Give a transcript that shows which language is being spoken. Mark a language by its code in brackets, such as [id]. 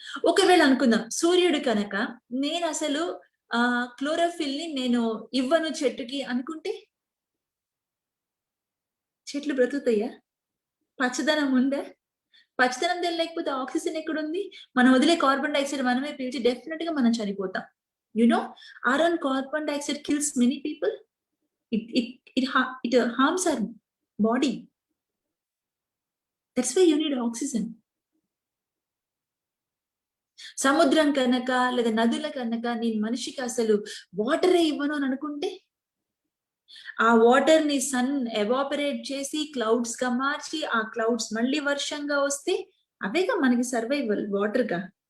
[te] ఒకవేళ అనుకుందాం సూర్యుడు కనుక నేను అసలు క్లోరోఫిల్ ని నేను ఇవ్వను చెట్టుకి అనుకుంటే చెట్లు బ్రతుకుతాయా? పచ్చదనం ఉందా? పచ్చదనం లేకపోతే ఆక్సిజన్ ఎక్కడుంది? మనం వదిలే కార్బన్ డైఆక్సైడ్ మనమే పీల్చి డెఫినెట్ గా మనం చనిపోతాం. [en] Our own carbon dioxide kills many people. It harms our body. That's why you need oxygen. [te] సముద్రం కనుక లేదా నదుల కనుక నేను మనిషికి అసలు వాటరే ఇవ్వను అని అనుకుంటే, ఆ వాటర్ ని సన్ ఎవాపరేట్ చేసి క్లౌడ్స్ గా మార్చి, ఆ క్లౌడ్స్ మళ్ళీ వర్షంగా వస్తే అవేగా మనకి సర్వైవల్ వాటర్ గా.